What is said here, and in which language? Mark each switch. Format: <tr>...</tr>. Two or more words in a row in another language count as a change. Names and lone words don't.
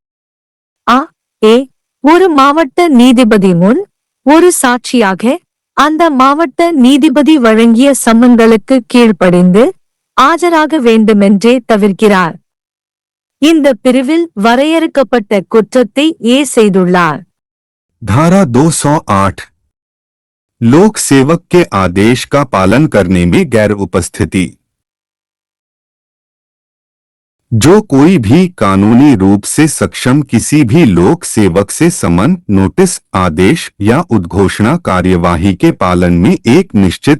<ta>ஒரு மாவட்ட நீதிபதி முன் ஒரு சாட்சியாக அந்த மாவட்ட நீதிபதி வழங்கிய சம்மன்களுக்கு கீழ்ப்படிந்து ஆஜராக வேண்டுமென்றே தவிர்க்கிறார். இந்த பிரிவில் வரையறுக்கப்பட்ட குற்றத்தை செய்துள்ளார்.</ta> <hi>धारा 208 लोक सेवक के आदेश का पालन करने में गैर उपस्थिति। जो कोई भी कानूनी रूप से सक्षम किसी भी लोक सेवक से समन, नोटिस, आदेश या उद्घोषणा कार्यवाही के पालन में एक निश्चित</hi>